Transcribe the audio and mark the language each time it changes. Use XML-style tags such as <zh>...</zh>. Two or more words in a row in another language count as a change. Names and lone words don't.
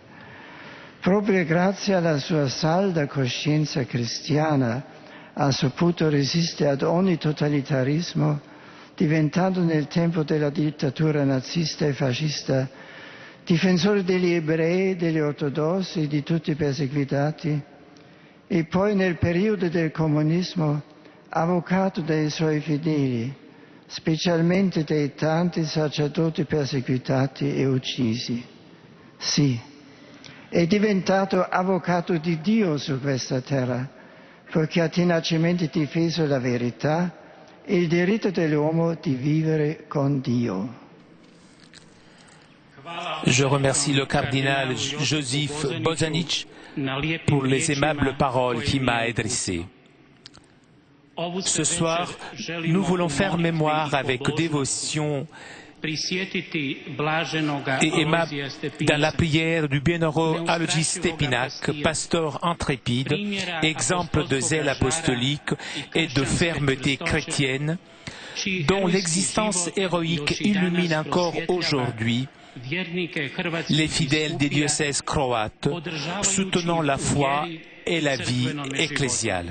<it>Proprio grazie alla sua salda coscienza cristiana ha saputo resistere ad ogni totalitarismo, diventando nel tempo della dittatura nazista e fascista difensore degli ebrei, degli ortodossi e di tutti i perseguitati, e poi nel periodo del comunismo avvocato dai suoi fedeli, specialmente dei tanti sacerdoti perseguitati e uccisi. Sì, è diventato avvocato di Dio su questa terra, perché ha tenacemente difeso la verità e il diritto dell'uomo di vivere con Dio.</it> <fr>Je remercie le cardinal Josif Bozanic pour les aimables paroles qu'il m'a adressées. Ce soir, nous voulons faire mémoire avec dévotion et aimable dans la prière du bienheureux Alois Stepinac, pasteur intrépide, exemple de zèle apostolique et de fermeté chrétienne, dont l'existence héroïque illumine encore aujourd'hui les fidèles des diocèses croates, soutenant la foi et la vie ecclésiale.</fr>